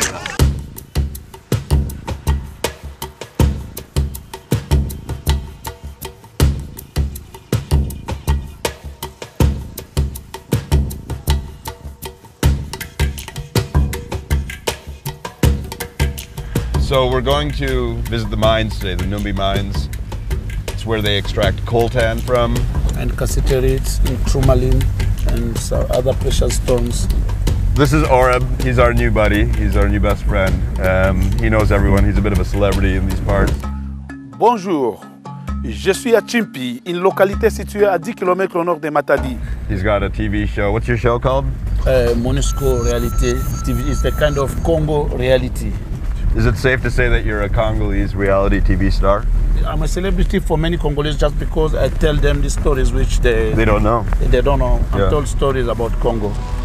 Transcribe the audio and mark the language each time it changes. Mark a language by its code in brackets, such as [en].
[en] So we're going to visit the mines today, the Numbi mines. It's where they extract coltan from. And cassiterite, and tourmaline, and other precious stones. This is Oreb. He's our new buddy. He's our new best friend. He knows everyone. He's a bit of a celebrity in these parts. [fr] Bonjour. Je suis à Chimpi, une localité située à 10 km au nord de Matadi. [en] He's got a TV show. What's your show called? Monisco Reality TV is the kind of Congo reality. Is it safe to say that you're a Congolese reality TV star? I'm a celebrity for many Congolese just because I tell them the stories which they don't know. They don't know. Yeah. I told stories about Congo.